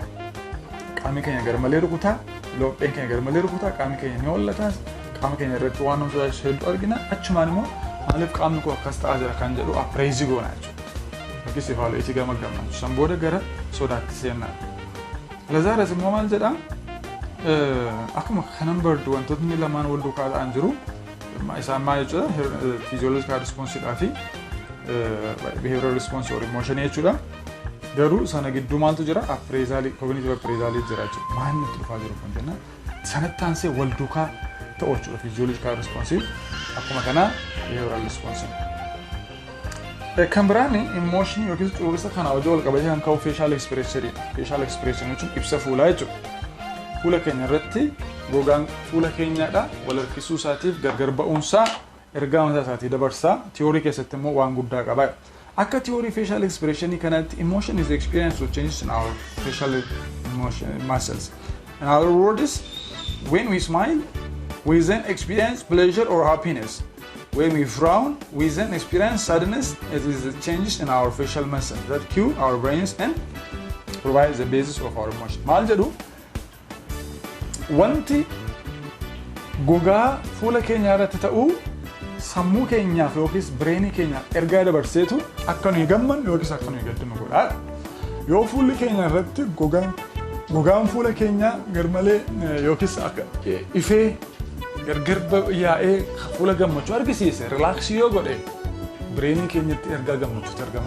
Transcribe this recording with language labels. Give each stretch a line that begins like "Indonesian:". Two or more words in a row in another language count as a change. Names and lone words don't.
Oromo: Qaamni keenya garmalee rukutaa lopheen keenya garmalee rukutaa qaamni keenya ni hollataa qaama keenya irratti waan nama sodaachisu hedduu argina achumaan immoo maaliif qaamni koo akkas ta'aa jira kan jedhu appraise goona jechuudha. Yookiis evaluate gamaggamna. San booda gara sodaatti seenna. Lazarus immoo maal jedha akkuma kanan bardu wantootni lamaan wal duukaa ta'an jiru isaan maal jechuudha
English: physiological response
Oromo: dhaa fi
English: behavioral response or emotion
Oromo: jechuudha. Garuu sana gidduu maaltu jira
English: appraisal cognitive appraisal
Oromo: jira jechuudha. Maal nutti dhufaa jiru kan jenna sanatti aansee wal duukaa ta'u jechuudha
English: physiological response
Oromo: akkuma kana
English: behavioral response.
Oromo: Kan biraan emotion yookiis cuurisa kana hojii wal qabatee kan ka'u
English: facial expression
Oromo: jechuun ibsa fuulaa jechuudha. fuula keenya irratti gogaan fuula keenyaadha wal harkisuu isaatiif gargar ba'uunsaa ergaa mataa isaatii dabarsaa theory keessatti immoo waan guddaa qaba.
English: Akka theory facial expression kanatti emotion is the experience of changes in our facial emotion muscles. In other words, when we smile, we then experience pleasure or happiness. When we frown, we then experience sadness. It is the changes in our facial muscles that cue our brains and provide the basis of our emotion.
Oromo: Maal jedhu wanti gogaa fuula keenya irratti ta'u sammuu keenyaaf yookiis bireenii keenyaaf ergaa dabarseetu akka nuyi gammannu yookiis akka nuyi gaddinu godha. Yoo fuulli keenya irratti gogaan fuula keenyaa garmalee yookiis akka ifee gargar yaa'ee fuula gammachuu argisiise relaxii yoo godhe bireenii keenyatti ergaa gammachuutu argama.